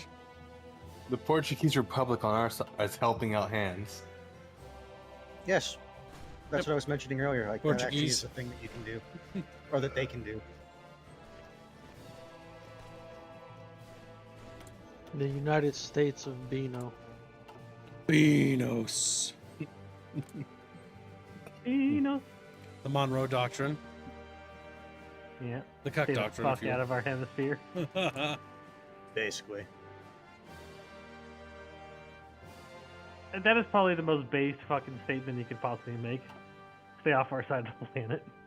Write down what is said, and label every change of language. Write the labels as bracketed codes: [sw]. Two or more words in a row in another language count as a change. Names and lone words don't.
[en] The Portuguese Republic on our side is helping out hands. Yes. That's what I was mentioning earlier. Like, that actually is Portuguese. a thing that you can do. Or that they can do. The United States of Beano. Beanos. Beano. The Monroe Doctrine. Yeah. The Cuck Stay the Doctrine. fuck out of our hemisphere. Basically. And that is probably the most based fucking statement you could possibly make. Stay off our side of the planet.